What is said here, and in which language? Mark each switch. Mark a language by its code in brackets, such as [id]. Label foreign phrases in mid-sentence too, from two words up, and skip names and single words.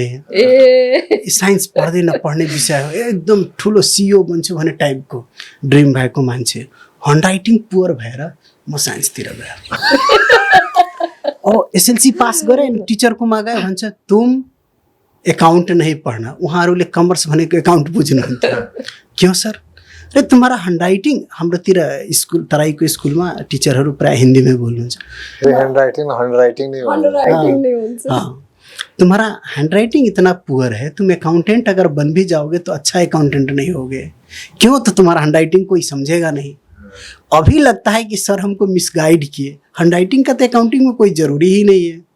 [ne] साइन्स पढ्दै नपढ्ने विषय हो, एकदम ठुलो सिइओ बन्छु भन्ने टाइपको ड्रिम भएको मान्छे। [en] handwriting poor [ne] भएर म साइन्सतिर गएँ। एसएलसी पास गरेँ अनि टिचरकोमा गएँ, भन्छ [hi] तुम एकाउन्ट नहीं [ne] पढ्न। उहाँहरूले कमर्स भनेको एकाउन्ट बुझ्नुहुन्थ्यो। [hi] क्यों सर? अरे तुम्हारा [ne] ह्यान्डराइटिङ, हाम्रोतिर स्कुल तराईको स्कुलमा टिचरहरू प्राय हिन्दीमै बोल्नुहुन्छ। [hi] हैंडराइटिंग नहीं होता। हाँ, तुम्हारा हैंडराइटिंग इतना पुअर है, तुम अकाउंटेंट अगर बन भी जाओगे तो अच्छा अकाउंटेंट नहीं होगे। क्यों? तो तुम्हारा हैंडराइटिंग कोई समझेगा नहीं। अभी लगता है कि सर हमको मिसगाइड किए, हैंडराइटिंग का तो अकाउंटिंग में कोई ज़रूरी ही नहीं है।